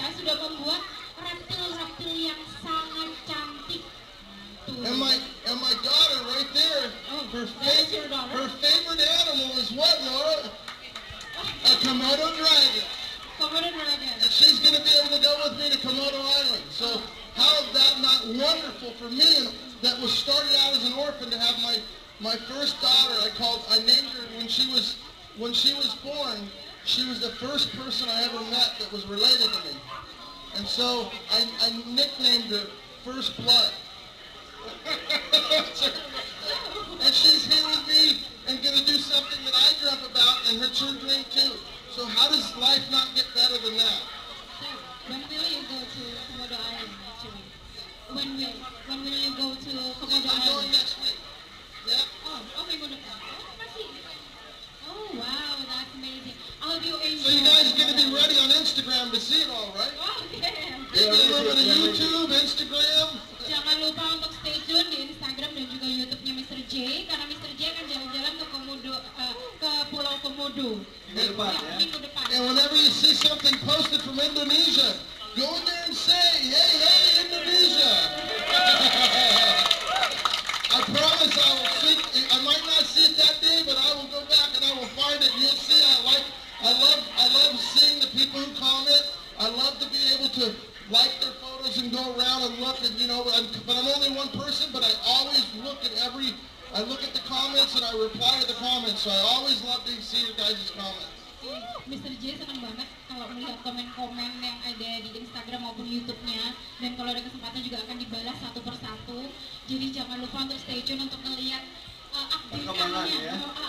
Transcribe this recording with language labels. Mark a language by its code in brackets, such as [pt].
[id] sudah membuat reptil-reptil yang sangat cantik. Tuh. [en] And my daughter right there, That's your daughter? her favorite animal is what, Laura? A Komodo dragon. Komodo dragon. And she's going to be able to go with me to Komodo Island. So how is that not wonderful for me? And that was started out as an orphan to have my first daughter. I named her when she was born. She was the first person I ever met that was related to me. And so I nicknamed her First Blood. And she's here with me and going to do something that I dreamt about and her children too. So how does life not get better than that? So, when will you go to Komodo Island actually? When will you go to Komodo I'm going next week. Yeah. Oh, [id] minggu depan. Oh, masih. [en] Oh, wow, that's amazing. I hope you enjoy. So you guys are going to be ready on Instagram to see it all, right? Oh, yeah. Maybe a little bit of YouTube, Instagram. [id] Jangan lupa untuk stay tune di Instagram dan juga YouTube-nya Mr. J, karena Mr. J akan jalan-jalan ke ke Pulau Komodo. Minggu depan ya. Minggu depan. [en] And whenever you see something posted from Indonesia, go in there and say, hey, Indonesia. I promise I will see, I might not see it that day, but I will go back and I will find it. You'll see, I love seeing the people who comment. I love to be able to like their photos and go around and look and, but I'm only one person, but I always look at I look at the comments and I reply to the comments, so I always love to see your guys' comments. [id] Mr. J senang banget kalau melihat komen-komen yang ada di Instagram maupun YouTube-nya, dan kalau ada kesempatan juga akan dibalas satu persatu. Jadi jangan lupa untuk stay tune untuk melihat update-annya, ya.